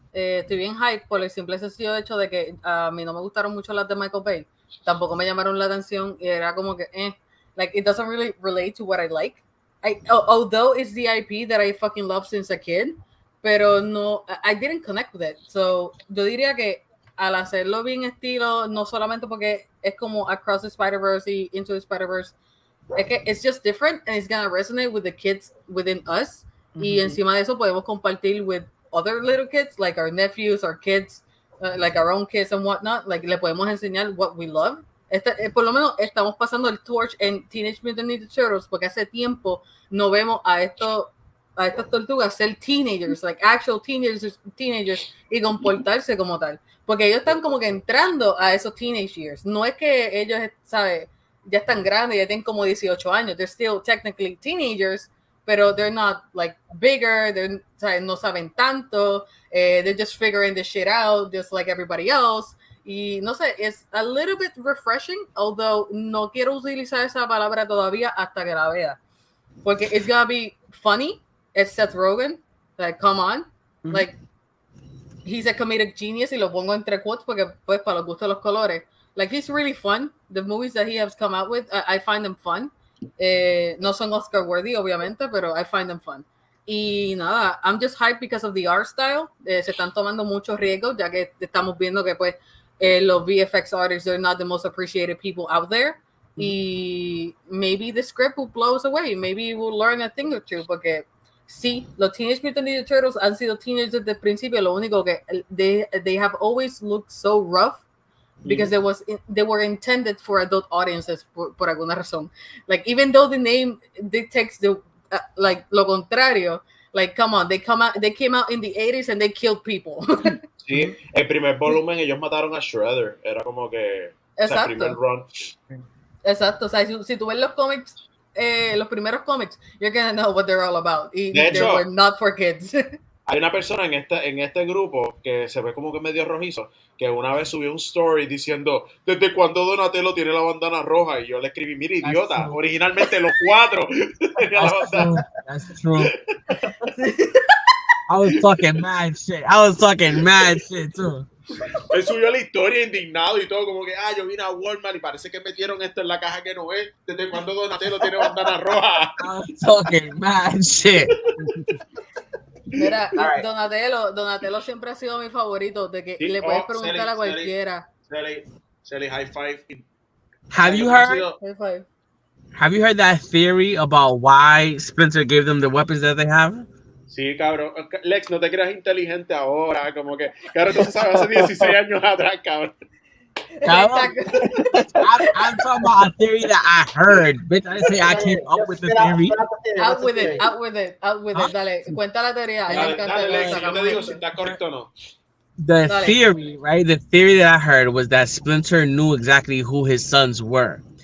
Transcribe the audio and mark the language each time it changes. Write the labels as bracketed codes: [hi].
[es] Estoy bien hype por el simple sencillo hecho de que a mí no me gustaron mucho las de Michael Bay, tampoco me llamaron la atención y era como que [en] like it doesn't really relate to what I like. Although it's the IP that I fucking love since a kid, [es] pero no, [en] I didn't connect with it. [es] So yo diría que al hacerlo bien estilo, no solamente porque es como Across the Spider-Verse y Into the Spider-Verse, es que [en] it's just different and it's gonna resonate with the kids within us. [es] Y encima de eso podemos compartir [en] with other little kids, like our nephews, our kids, like our own kids and whatnot. Like [es] le podemos enseñar [en] what we love. [es] Por lo menos estamos pasando el torch en Teenage Mutant Ninja Turtles porque hace tiempo no vemos a estas tortugas ser teenagers, [en] like actual teenagers [es] y comportarse como tal. Porque ellos están como que entrando a esos teenage years. No es que ellos, ¿sabes? Ya están grandes, ya tienen como 18 años. [en] They're still technically teenagers, [es] pero [en] they're not like bigger, [es] no saben tanto, [en] they're just figuring this shit out just like everybody else. [es] Y no sé, [en] it's a little bit refreshing, although [es] no quiero utilizar esa palabra todavía hasta que la vea. Porque [en] it's gonna be funny, it's Seth Rogen, like come on, like he's a comedic genius [es] y lo pongo entre quotes porque pues para los gustos de los colores. [en] Like he's really fun. The movies that he has come out with, I find them fun. [es] No son [en] Oscar worthy [es] obviamente, pero [en] I find them fun. [es] Y nada, [en] I'm just hyped because of the art style. [es] Se están tomando muchos riesgos ya que estamos viendo que pues los VFX artists [en] are not the most appreciated people out there. [es] Y [en] maybe the script will blow us away. Maybe we'll learn a thing or two [es] porque sí, los Teenage Mutant Ninja Turtles han sido teenagers desde el principio. Lo único que [en] they have always looked so rough because they were intended for adult audiences [es] por alguna razón. [en] Like even though the name dictates the like [es] lo contrario, [en] like come on, they came out in the 80s and they killed people. [es] Sí, el primer volumen ellos mataron a Shredder, era como que exacto. El primer run. Exacto, o sea, si tú ves los cómics, los primeros cómics, [en] you're gonna know what they're all about. [es] Y de hecho, [en] were not for kids. [es] Hay una persona en este grupo que se ve como que medio rojizo, que una vez subió un story diciendo ¿desde cuándo Donatello tiene la bandana roja? Y yo le escribí, mira idiota, originalmente los 4 tenían la bandana. [en] That's true. I was talking mad shit too. [es] Él subió la historia indignado y todo, como que yo vine a Walmart y parece que metieron esto en la caja que no es. ¿Desde cuándo Donatello tiene bandana roja? [en] I was talking mad shit. [es] Mira, [en] right. [es] Donatello siempre ha sido mi favorito, de que le puedes preguntar a cualquiera. [en] Sally, high five. Have you heard that theory about why Splinter gave them the weapons that they have? [es] Sí, cabrón. Lex, no te creas inteligente ahora, como que, claro, tú sabes hace 16 años atrás, cabrón. [en] I'm talking about a theory that I heard. Bitch, I didn't say I came up with the theory. Out with it. [es] Dale, cuenta la teoría. Dale, Lex, yo te digo si está correcto o no. [en] The theory, right? The theory that I heard was that Splinter knew exactly who his sons were.